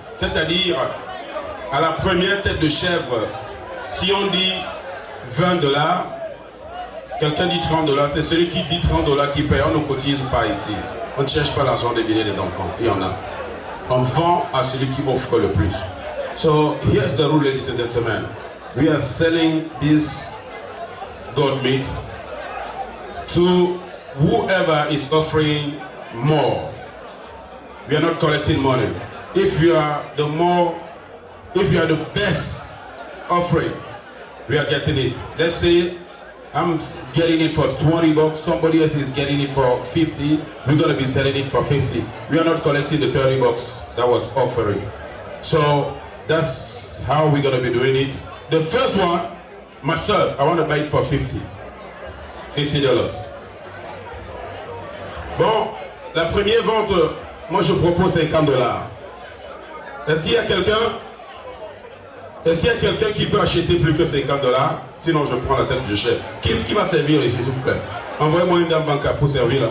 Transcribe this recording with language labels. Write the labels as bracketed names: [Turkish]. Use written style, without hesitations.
[French] C'est-à-dire, à la première tête de chèvre, si on dit 20 $, quelqu'un dit 30 $, c'est celui qui dit 30 $ qui paye. On ne cotise pas ici. On ne cherche pas l'argent des billets des enfants. Il y en a. On vend à celui qui offre le plus. [English] So here's the rule, ladies and gentlemen. We are selling this goat meat to whoever is offering more. We are not collecting money. If you are the best offering, we are getting it. Let's say I'm getting it for 20 bucks, somebody else is getting it for 50, we're going to be selling it for 50. We are not collecting the 30 bucks that was offering. So that's how we're going to be doing it. The first one, myself, I want to buy it for 50. $50. [French] Bon, la première vente, moi je propose 50 $. Est-ce qu'il y a quelqu'un qui peut acheter plus que 50 $? Sinon je prends la tête de chef. Qui va servir ici, s'il vous plaît? Envoyez-moi une dame bancaire pour servir là.